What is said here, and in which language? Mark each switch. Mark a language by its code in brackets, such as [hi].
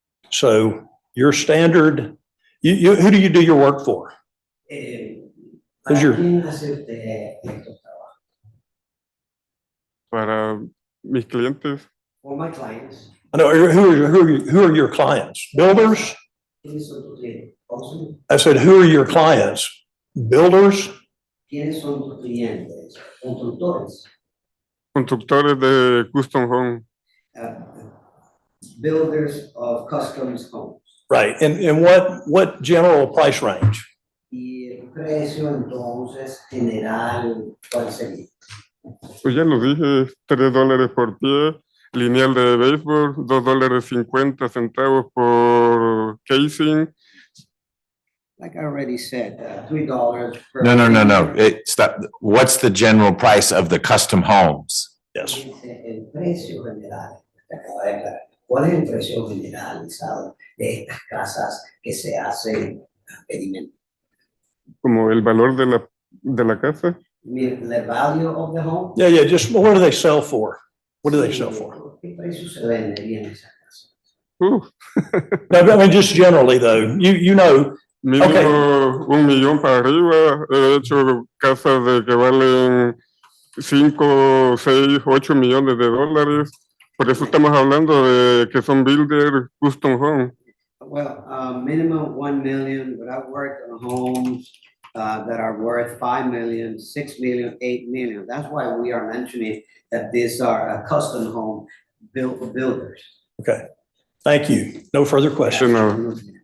[en] So your standard, who do you do your work for? [es] ¿Para [en] your- [es] quién hace usted estos trabajos? Para mis clientes, [en] For my clients. I know, who are your clients? Builders? [es] ¿Quiénes son tus clientes? ¿Cómo son? [en] I said, who are your clients? Builders? [es] ¿Quiénes son tus clientes? Constructores. constructores de custom home. [en] uh, builders of customs homes. Right, and what general price range? [es] Y el precio entonces general, ¿cuál sería? Pues ya lo dije, $3 por pie, lineal de béisbol, $2.50 por casing. [en] Like I already said, $3 per. No. Stop. What's the general price of the custom homes? Yes. [es] El precio general, te acaba de aclarar. ¿Cuál es el precio generalizado de estas casas que se hacen a pedimento? Como el valor de la casa. [en] The value of the home. Yeah, just what do they sell for? What do they sell for? [es] ¿Qué precio se vendería en esa casa? [en] No, I mean, just generally though, you know, [es] Mínimo 1 millón para arriba. He hecho casas de que valen 5, 6, 8 millones de dólares. Por eso estamos hablando de que son builder custom home. [en] Well, minimum 1 million, but I've worked on homes that are worth 5 million, 6 million, 8 million. That's why we are mentioning that these are a custom home built for builders. okay, thank you. No further questions.